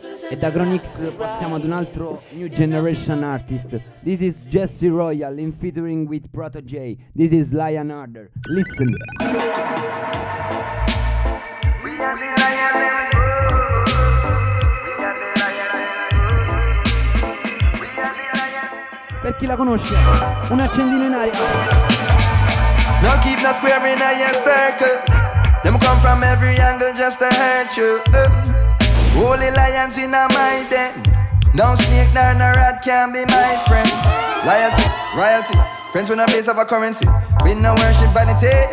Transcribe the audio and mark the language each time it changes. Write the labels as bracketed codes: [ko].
[it] E da Chronix passiamo ad un altro new generation artist. [en] This is Jesse Royal in featuring with Proto J. This is Lion Harder. Listen. [it] Per chi la conosce, un accendino in aria. [en] No keep no square in a circle. Them come from every angle just to hurt you. Holy lions in a my den. No snake nor no rat can be my friend. Loyalty, royalty. Friends with no base of a currency. We no worship vanity.